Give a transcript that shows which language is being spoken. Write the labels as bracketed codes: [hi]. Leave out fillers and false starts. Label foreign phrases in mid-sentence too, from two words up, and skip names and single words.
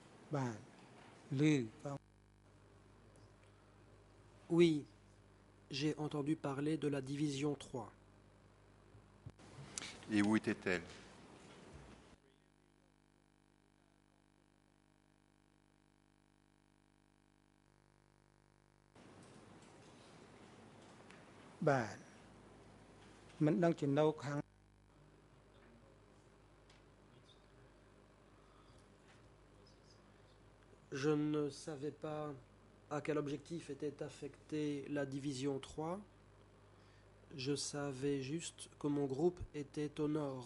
[km] បាទឮផង [fr] Oui, j'ai entendu parler de la division 3. Et où était-elle? [km] បាទមិនដឹងជានៅខាង [fr] Je ne savais pas à quel objectif était affectée la division 3. Je savais juste que mon groupe était au nord.